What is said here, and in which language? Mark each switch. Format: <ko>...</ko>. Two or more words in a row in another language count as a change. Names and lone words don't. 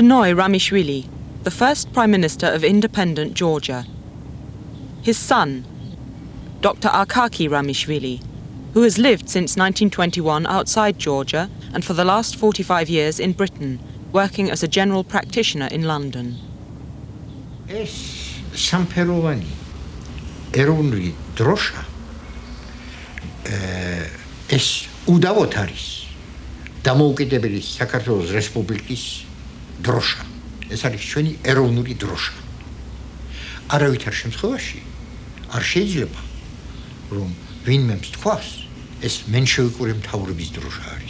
<en>Noi Ramishvili, the first Prime Minister of independent Georgia. His son, Dr. Arkaki Ramishvili, who has lived since 1921 outside Georgia and for the last 45 years in Britain, working as a general practitioner in London.</en> <ka>ეს სამფეროვანი ეროვნული დროშა ეს უდავოდ არის დამოუკიდებელი საქართველოს რესპუბლიკის დროშა. ეს არის ჩვენი ეროვნული დროშა. არავითარ შემთხვევაში არ შეიძლება რომ ვინმე თქვას ეს მენშევიკური მთავრობის დროშა არის.</ka>